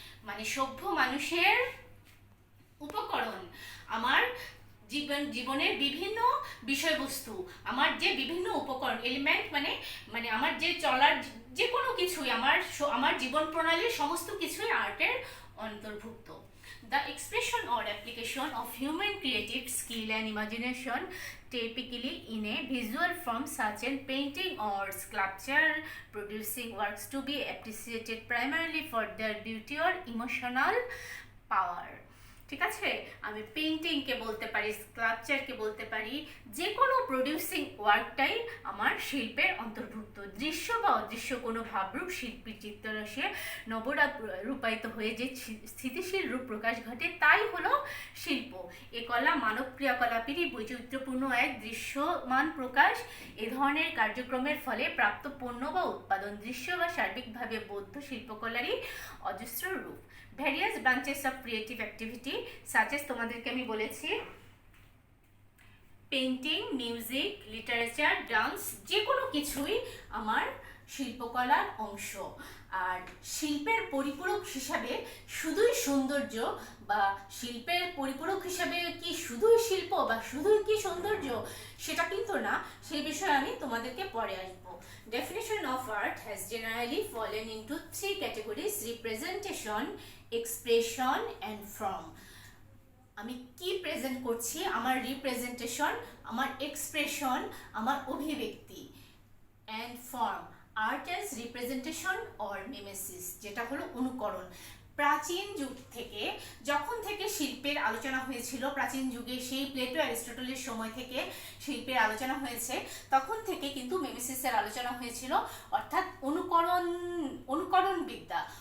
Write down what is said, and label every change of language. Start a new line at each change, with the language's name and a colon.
Bangla: মানে সভ্য মানুষের উপকরণ। আমার জীবনের বিভিন্ন বিষয়বস্তু, আমার যে বিভিন্ন উপকরণ, এলিমেন্ট মানে আমার যে চলার যে কোনো কিছুই, আমার জীবন প্রণালীর সমস্ত কিছুই আর্টের অন্তর্ভুক্ত।
English: The expression or application of human creative skill and imagination, typically in a visual form such as painting or sculpture, producing works to be appreciated primarily for their beauty or emotional power.
Bangla: ঠিক আছে, আমি পেইন্টিংকে বলতে পারি, স্কাল্পচারকে বলতে পারি, যে কোনো producing ওয়ার্কটাই আমার শিল্পের অন্তর্ভুক্ত। দৃশ্য বা অদৃশ্য কোনো ভাবরূপ শিল্পীর চিত্তরসে নবরূপায়িত হয়ে যে স্থিতিশীল রূপ প্রকাশ ঘটে, তাই হলো শিল্প। এ কলা মানব ক্রিয়াকলাপেরই বৈচিত্র্যপূর্ণ এক দৃশ্যমান প্রকাশ। এ ধরনের কার্যক্রমের ফলে প্রাপ্ত পণ্য বা উৎপাদন দৃশ্য বা সার্বিকভাবে বৌদ্ধ শিল্পকলারই অজস্র রূপ।
English: various branches of creative activity such as,
Bangla: তোমাদেরকে আমি বলেছি পেইন্টিং, মিউজিক, লিটারেচার, ডান্স, যে কোনো কিছুই আমার শিল্পকলার অংশ। আর শিল্পের পরিপূরক হিসাবে শুধুই সৌন্দর্য, বা শিল্পের পরিপূরক হিসাবে কি শুধুই শিল্প বা শুধুই কি সৌন্দর্য, সেটা কিন্তু না। সেই বিষয়ে আমি তোমাদেরকে পরে আসবো।
English: Definition of art has generally fallen into three categories: representation, expression and form.
Bangla: আমি কি প্রেজেন্ট করছি, আমার রিপ্রেজেন্টেশন, আমার এক্সপ্রেশন, আমার অভিব্যক্তি, and form,
English: art as representation or mimesis,
Bangla: যেটা হলো অনুকরণ। প্রাচীন যুগ থেকে, যখন থেকে শিল্পের আলোচনা হয়েছিল, প্রাচীন যুগে সেই প্লেটো অ্যারিস্টটলের সময় থেকে শিল্পের আলোচনা হয়েছে, তখন থেকে কিন্তু মিমেসিসের আলোচনা হয়েছিল, অর্থাৎ অনুকরণ বিদ্যা।